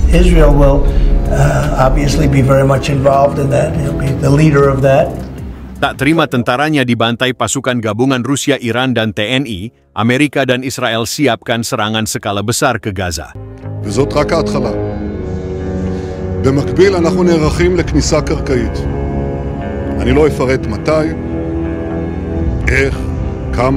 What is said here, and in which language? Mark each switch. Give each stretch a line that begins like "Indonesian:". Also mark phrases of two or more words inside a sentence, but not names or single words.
English: Israel will obviously be very much involved in that. He'll be the leader of that.
Indonesian: Tak terima tentaranya dibantai pasukan gabungan Rusia, Iran, dan TNI, Amerika dan Israel siapkan serangan skala besar ke Gaza.
Hebrew: וזאת רק ההתחלה. במקביל אנחנו נערכים לכניסה קרקעית. אני לא אפרט מתי, איך, כמה.